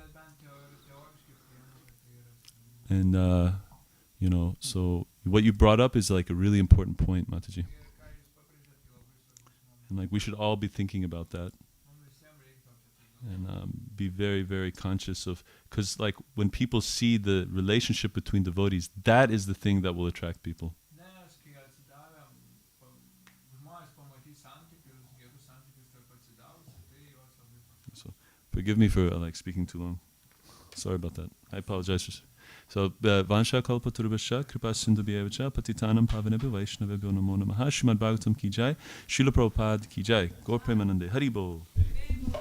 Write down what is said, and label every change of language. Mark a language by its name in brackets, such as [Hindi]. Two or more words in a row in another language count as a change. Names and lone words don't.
[English] And so what you brought up is like a really important point, Mataji. And like we should all be thinking about that. And be very, very conscious of, because like when people see the relationship between devotees, that is the thing that will attract people. [Lithuanian] Nes kai atsidavę žmonės pamatys santykius, gerus santykius tarp atsidavusių, tai juos labai pakeis. [English] So forgive me for like speaking too long. Sorry about that. I apologize. [Sanskrit] So वाञ्छा कल्पतरुभ्यश्च कृपा सिन्धुभ्य एव च पतितानां पावनेभ्यो वैष्णवेभ्यो नमो नमः श्रीमद् भागवतम् की जय श्रील प्रभुपाद की जय गौर प्रेमानन्दे हरि बोल.